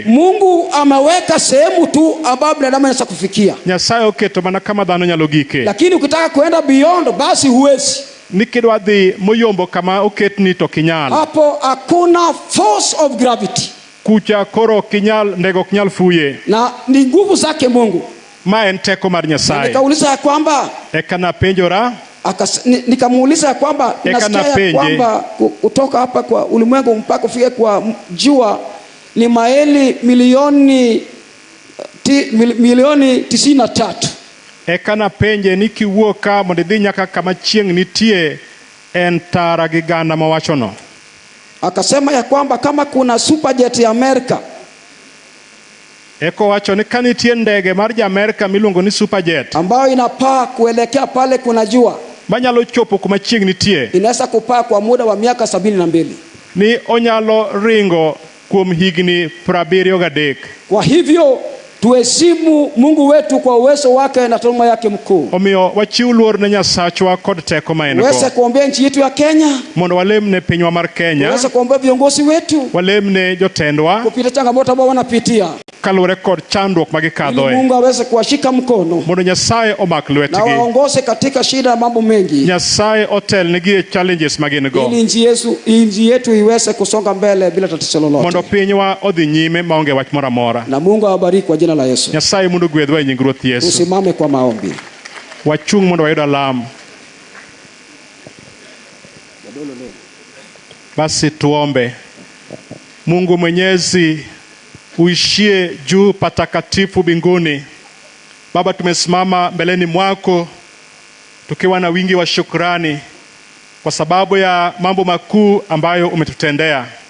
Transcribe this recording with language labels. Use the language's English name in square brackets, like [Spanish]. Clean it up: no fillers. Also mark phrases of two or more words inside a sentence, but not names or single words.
[Swahili] Mungu ameweka sehemu tu ambapo binadamu anaweza kufikia. [Luo (Kenya and Tanzania)] Nyasaye oketo mana kama dhano nyalo gike. [Swahili] Lakini ukitaka kuenda beyond basi huwezi. [Luo (Kenya and Tanzania)] Nikidwa dhi moyombo kama oketni to kinyal. [Swahili] Hapo hakuna [English] force of gravity. [Luo (Kenya and Tanzania)] Kucha koro kinyal ndege ok nyal fuye. [Swahili] Na ni nguvu zake Mungu. [Luo (Kenya and Tanzania)] Ma en teko mar Nyasaye. [Swahili] Nikauliza kwamba [Luo (Kenya and Tanzania)] ekana penjora, [Swahili] nikamuuliza kwamba nasikia kwamba kutoka hapa kwa ulimwengu mpaka kufika kwa jua ni maili milioni 93. [Luo (Kenya and Tanzania)] Ekana penje ni kiwuoka mondo idhi nyaka kama chieng' nitie en tara gi gana mawachono. [Swahili] Akasema ya kwamba kama kuna superjet ya Amerika, [Luo (Kenya and Tanzania)] eko wacho ni kanitie ndege mar Amerika miluongo ni superjet [Swahili] ambayo inapaa kuelekea pale kuna jua, [Luo (Kenya and Tanzania)] manyalo chopo kuma chieng' nitie, [Swahili] inaweza kupaa kwa muda wa miaka 72. [Luo (Kenya and Tanzania)] Ni onyalo ringo kuom higni 73. [Swahili] Kwa hivyo tuheshimu Mungu wetu kwa uwezo wake na taaluma yake mkuu. [Luo (Kenya and Tanzania)] Omiyo wachiw luor ne Nyasachwa kod teko ma en go. [Swahili] Waweza kuombea nchi yetu ya Kenya, [Luo (Kenya and Tanzania)] mondo walemne pinywa mar Kenya. [Swahili] Waweza kuombea viongozi wetu, [Luo (Kenya and Tanzania)] walemne jotendwa [Swahili] kupita changamoto ambao wanapitia. [Luo (Kenya and Tanzania)] kaluwore kod chandruok ma ili gikadhoe. [Swahili] Mungu aweze kuwashika mkono [Luo (Kenya and Tanzania)] Mondo Nyasaye omak na lwetgi. [Swahili] waongoze katika shida na mambo mengi, [Luo (Kenya and Tanzania)] Nyasaye otelnegi e challenges ma gin go. [Swahili] ili nchi yetu iweze kusonga mbele bila tatizo lolote. [Luo (Kenya and Tanzania)] Mondo pinywa odhi nyime maonge wach moro amora. [Swahili] Na Mungu awabariki kwa jina la Yesu. [Luo (Kenya and Tanzania)] Nyasaye mondo gwedhwa e nying Ruoth Yesu. [Swahili] Tusimame kwa maombi. [Luo (Kenya and Tanzania)] Wachung' mondo wayud alam. [Swahili] Basi tuombe. Mungu Mwenyezi, uishie juu patakatifu mbinguni. Baba, tumesimama mbeleni mwako tukiwa na wingi wa shukrani kwa sababu ya mambo makuu ambayo umetutendea.